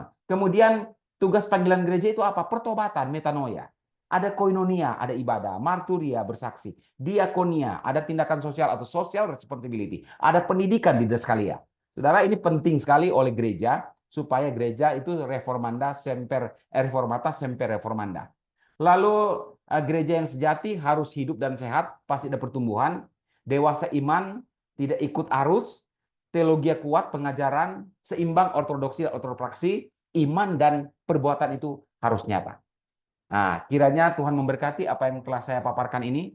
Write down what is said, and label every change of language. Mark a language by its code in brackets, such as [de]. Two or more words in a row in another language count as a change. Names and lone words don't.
[id] Kemudian tugas panggilan gereja itu apa? Pertobatan, metanoia. Ada koinonia, ada ibadah, marturia, bersaksi, diakonia, ada tindakan sosial atau [en] social responsibility, [id] ada pendidikan di Daskalia. Saudara, ini penting sekali oleh gereja supaya gereja itu [la] reformanda semper reformata semper reformanda. [id] Lalu gereja yang sejati harus hidup dan sehat, pasti ada pertumbuhan, dewasa iman, tidak ikut arus, teologi kuat, pengajaran seimbang, ortodoksi dan ortopraksi, iman dan perbuatan itu harus nyata. Nah, kiranya Tuhan memberkati apa yang telah saya paparkan ini.